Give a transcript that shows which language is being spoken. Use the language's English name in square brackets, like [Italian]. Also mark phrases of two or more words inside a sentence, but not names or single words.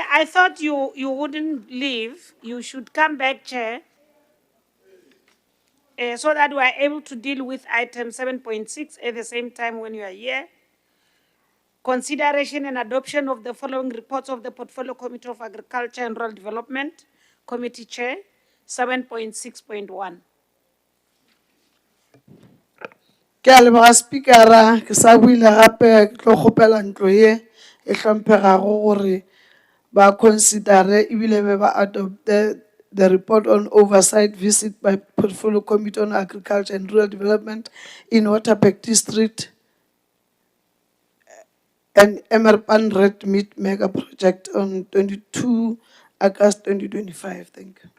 [English] I thought you wouldn't leave. You should come back, Chair, so that we are able to deal with item 7.6 at the same time when you are here. Consideration and adoption of the following reports of the Portfolio Committee of Agriculture and Rural Development, Committee Chair, 7.6.1. [Northern Sotho] Ke a leboga speakera ke sa buile gape ke tlo kgopela ntlo ye e hlomphegago gore ba considere ebile be ba adopte [English] the report on oversight visit by Portfolio Committee on Agriculture and Rural Development in Waterberg District and Emerpan Red Meat Mega Project on 22 August 2025. Thank you.